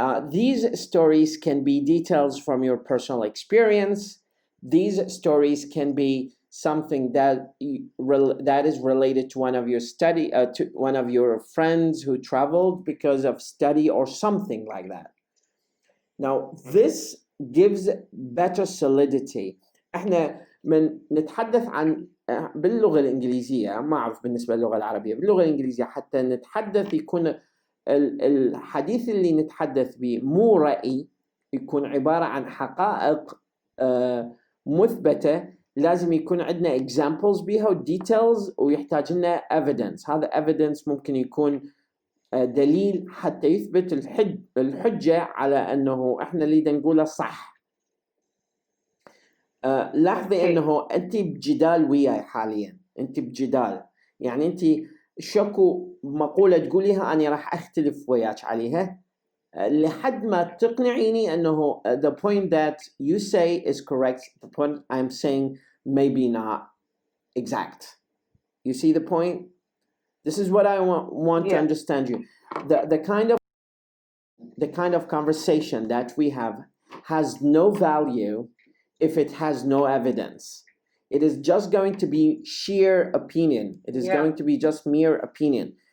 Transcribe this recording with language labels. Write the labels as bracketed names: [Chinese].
[English] These stories can be details from your personal experience. These stories can be something that is related to one of your to one of your friends who traveled because of study or something like that. Now this gives better solidity. [Arabic] احنا من نتحدث عن باللغة الإنجليزية، ما أعرف بالنسبة للغة العربية، باللغة الإنجليزية حتى نتحدث يكون الحديث اللي نتحدث به مو رأي، يكون عبارة عن حقائق مثبتة، لازم يكون عندنا examples بيها و details، ويحتاج لنا evidence. هذا evidence ممكن يكون دليل حتى يثبت الحجة على أنه إحنا اللي نقوله صح. لاحظي أنه أنت بجدال وياي حاليا، أنت بجدال، يعني أنت شكو مقولة تقوليها أنا راح أختلف وياك عليها لحد ما تقنعيني أنه [English] the point that you say is correct, the point I'm saying maybe not exact. You see the point? This is what I want to understand you. The kind of conversation that we have has no value if it has no evidence. It is just going to be sheer opinion. It is going to be just mere opinion.